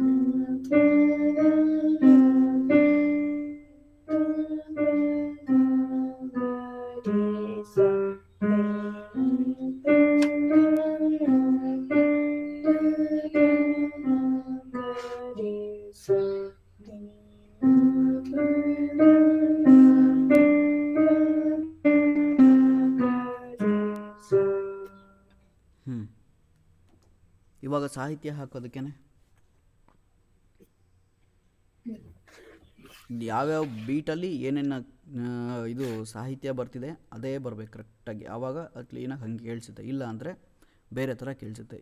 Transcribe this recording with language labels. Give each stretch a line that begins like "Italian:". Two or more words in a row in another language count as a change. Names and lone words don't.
Kannada: ಪ ದ ಮ ಪ ದ ಪ ಮ ಗರಿ ಸ ರೀ ಮ ಪ ದ ಮ ಪ ದ ಪ ಮ ಗರಿ ಸ ರೀ ಮ ಪ ದ ಮ ಪ ದ ಪ ಗರಿ ಸ. ಇವಾಗ ಸಾಹಿತ್ಯ ಹಾಕೋದಕ್ಕೇನೆ ಯಾವ್ಯಾವ ಬೀಟಲ್ಲಿ ಏನೇನು ಇದು ಸಾಹಿತ್ಯ ಬರ್ತಿದೆ ಅದೇ ಬರ್ಬೇಕು ಕರೆಕ್ಟಾಗಿ. ಆವಾಗ ಅದು ಕ್ಲೀನಾಗಿ ಹಂಗೆ ಕೇಳಿಸುತ್ತೆ. ಇಲ್ಲ ಅಂದರೆ ಬೇರೆ ಥರ ಕೇಳಿಸುತ್ತೆ.